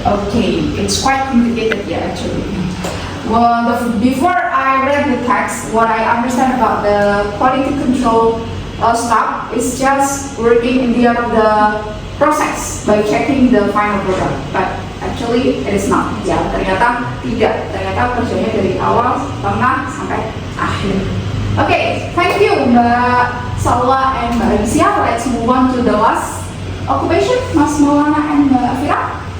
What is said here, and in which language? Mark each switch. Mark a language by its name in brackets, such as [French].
[English] Okay, it's quite complicated, yeah, actually. Well, before I read the text, what I understand about the quality control staff is just working in the end of the process by checking the final product. But actually, it is not. [Indonesian] Ya, ternyata tidak. Ternyata kerjanya dari awal, tengah, sampai akhir. [English] Okay, thank you Mbak Salwa and Mbak Rizia. Let's move on to the last occupation, Mas Maulana and Mbak Fira.